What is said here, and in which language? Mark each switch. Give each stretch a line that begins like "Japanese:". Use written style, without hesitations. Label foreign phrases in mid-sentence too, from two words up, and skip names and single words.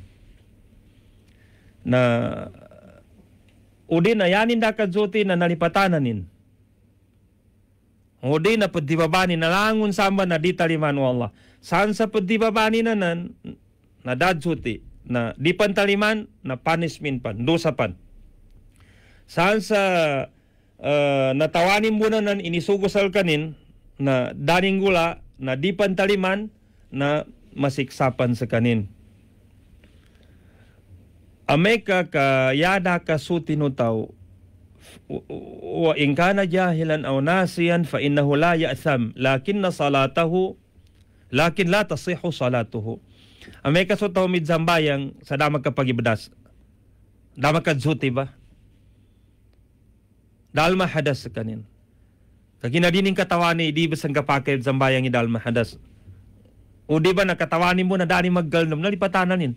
Maranao: na udin na yanin da kadjoti na nalipatananin udin na pagdibabani na langun samba na di taliman Allah saan sa pagdibabani na dadjoti na di pan taliman na punishment pan dosa pan saan sa natawanin mo na inisugusal kanin na daning gula na di pan taliman na masiksapan sa kanin. Ameka ka yada ka sutinutaw
Arabic: وإن كان جاهلا أو ناسيا فإنه لا يأثم لكن لا تصح صلاته.
Maranao: Ameka sutaw midzambayang sa damag kapag ibadas. Damag kadzuti ba? Dalma hadas sa kanin. Kaginadining katawani di basang kapakil zambayang idalma hadas. O di ba nakatawanin mo na dani maggalnom, nalipatananin.